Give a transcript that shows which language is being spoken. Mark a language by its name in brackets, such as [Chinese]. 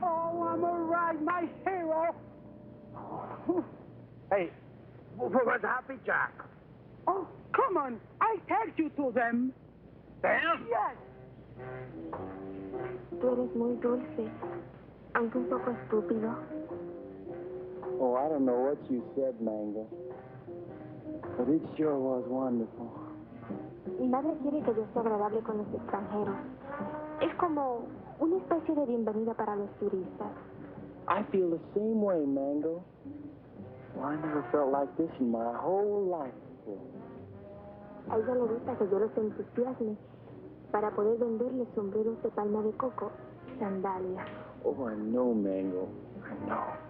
[English] Oh, I'm all right, my hero. Hey, where's Happy Jack? Oh, come on. I take you to them. Them? Yes. [Spanish] Tú eres muy dulce, aunque un poco estúpido. [English] Oh, I don't know what you said, Mango. But it sure was wonderful. [Spanish] Mi madre quiere que yo sea agradable con los extranjeros. Es como una especie de bienvenida para los turistas. [English] I feel the same way, Mango. Well, I never felt like this in my whole life. beautiful. [Spanish] A ella le gusta que yo los entusiasme para poder venderle sombreros de palma de coco, sandalias. [English] Oh, I know, Mango. I know.